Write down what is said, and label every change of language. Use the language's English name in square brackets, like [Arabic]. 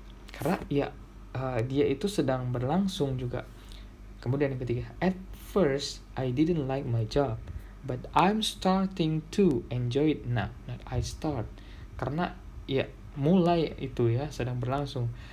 [Indonesian] Karena ya dia itu sedang berlangsung juga. Kemudian yang ketiga, [English] at first I didn't like my job, but I'm starting to enjoy it now. Not I start. [Indonesian] Karena ya mulai itu ya, sedang berlangsung.